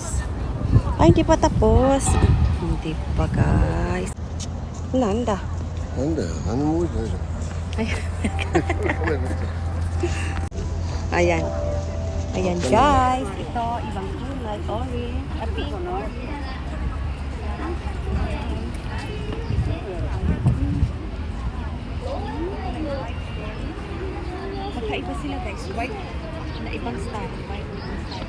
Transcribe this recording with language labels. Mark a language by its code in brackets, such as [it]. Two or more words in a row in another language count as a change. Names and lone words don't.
[tl] Ay, hindi pa tapos. Hindi pa guys. [ja] Nanda. なんだよ、何も動いてないじゃん。 [tl] Ayan. Ayan guys, ito ibang kulay, orange, pink, orange. Magkaiba sila guys, white na ibang style, white na ibang style.